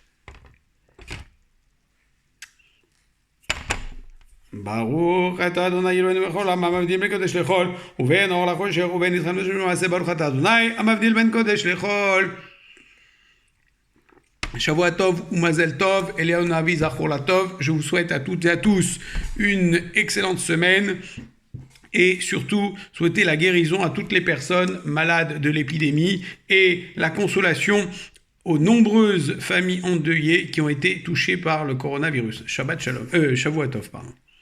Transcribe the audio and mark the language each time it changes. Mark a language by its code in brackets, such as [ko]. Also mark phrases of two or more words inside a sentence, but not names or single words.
[he] ברוך אתה אדוני אלוהינו בכל העם המבדיל בין קודש לחול ובין אור לחושך ובין נצחן ושם ומעשה. ברוך אתה אדוני המבדיל בין קודש לחול. שבוע טוב ou מזל טוב אליהו נביא זכור לטוב. [fr] Je vous souhaite à toutes et à tous une excellente semaine et surtout souhaiter la guérison à toutes les personnes malades de l'épidémie et la consolation aux nombreuses familles endeuillées qui ont été touchées par le coronavirus. [he] שבת שלום שבוע טוב, [fr] pardon.